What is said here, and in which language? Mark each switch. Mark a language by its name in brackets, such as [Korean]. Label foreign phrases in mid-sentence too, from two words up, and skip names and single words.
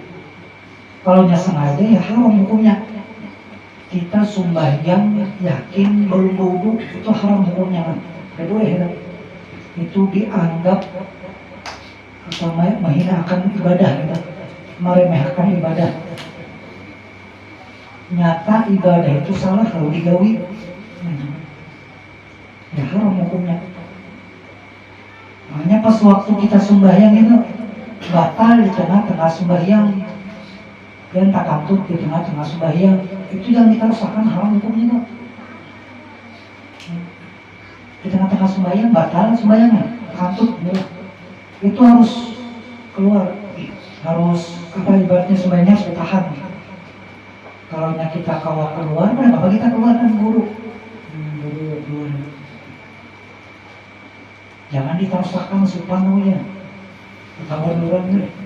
[Indonesian] Kalau sengaja ya haram hukumnya. Kita sembahyang yakin belum wudu itu haram hukumnya kan. Kedua ya, itu dianggap menghinakan ibadah kita, meremehkan ibadah. [Banjar] Nyata ibadah itu salah kalau digawi, ya haram hukumnya. [Indonesian] Makanya pas waktu kita sembahyang itu batal di tengah-tengah sembahyang, dan tak kantut di tengah-tengah sembahyang, itu jangan kita rasakan haram hukumnya tuh. Di tengah-tengah sembahyang batal sembahyangnya, [Banjar] kantut gitu. [Indonesian] Itu harus keluar, harus ibaratnya sembahyangnya harus ditahan. [Banjar] Kalau kita kawa keluar, kenapa kita keluar kan buru keluar. [Indonesian] Jangan ditaruhkan sepenuhnya, kabar duluan.